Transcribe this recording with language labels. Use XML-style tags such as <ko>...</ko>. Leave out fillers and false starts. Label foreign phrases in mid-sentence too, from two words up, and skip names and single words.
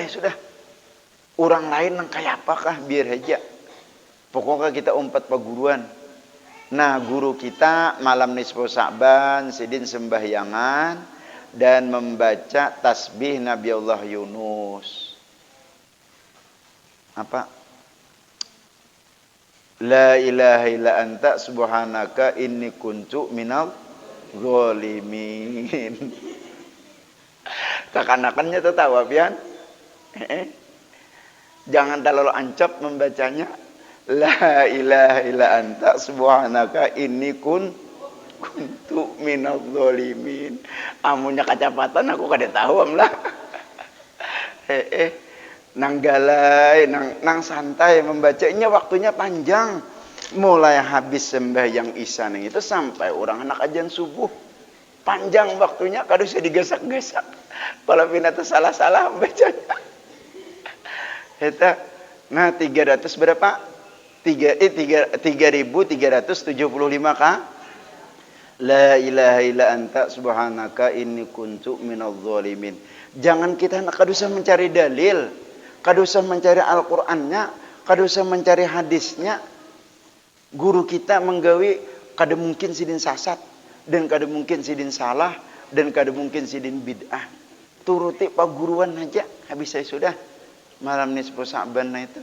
<bjn>Orang lain nang kayak apakah biar aja. Pokoknya kita umpat paguruan. Nah, guru kita malam nisfu Sa'ban sidin sembahyangan dan membaca tasbih Nabi Allah Yunus. Apa?</bjn> <ar>لا إله إلا أنت سبحانك إني كنت من الظالمين.</ar> <bjn>Kekanakannya tertawa pian. Jangan terlalu ancap membacanya.</bjn> <ar>لا إله إلا أنت سبحانك إني كنت من الظالمين.</ar> <bjn>Amunya kacepatan aku kada tahu amlah. Nang galai, nang santai membacanya, waktunya panjang. Mulai habis sembahyang isya itu sampai orang anak ajan subuh. Panjang waktunya, kada usah digasak-gasak. Kalau pinata salah-salah bacanya. Eta, nah 300 berapa? 3.375 kah?</bjn> <ar>لا إله إلا أنت سبحانك إني كنت من الظالمين.</ar> <bjn>Jangan kita kada usah mencari dalil, kada usah mencari Al-Qur'annya, kada usah mencari hadisnya. Guru kita menggawi kada mungkin sidin sasat dan kada mungkin sidin salah dan kada mungkin sidin bid'ah. Turuti paguruan aja habis saya sudah malam nisfu Sa'ban itu.</bjn>